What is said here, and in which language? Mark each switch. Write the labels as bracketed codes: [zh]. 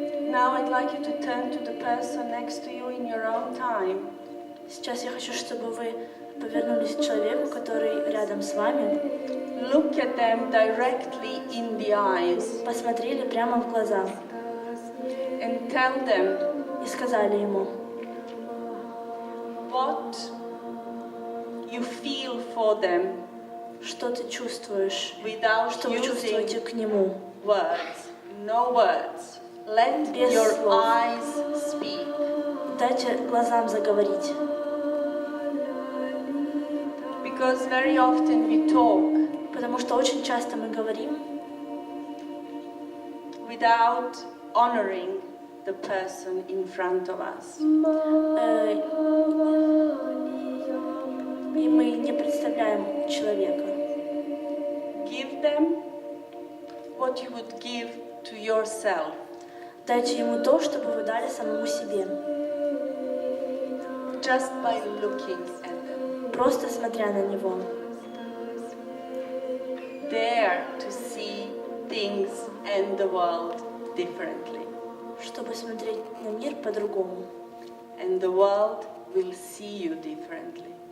[en] Now I'd like you to turn to the person next to you in your own time. [ru] Сейчас я хочу, чтобы вы повернулись к человеку, который рядом с вами, [en] Look at them directly in the eyes [ru] посмотрели прямо в глаза [en] and tell them [ru] и сказали ему, [en] what you feel for them [ru] что ты чувствуешь, [en] without [ru] что вы чувствуете [en] using [ru] к нему. [en] words. No words. Let [ru] Без [en] your [ru] слов. [en] eyes speak. [ru] Дайте глазам заговорить. [en] Because very often we talk [ru] Потому что очень часто мы говорим, [en] without honoring the person in front of us. [ru] И мы не представляем человека. [en] Give them what you would give to yourself. [ru] Дайте ему то, что бы вы дали самому себе. [en] Just by looking at them. [ru] Просто смотря на него. [en] Dare to see things and the world differently. [ru] Чтобы смотреть на мир по-другому. [en] And the world will see you differently.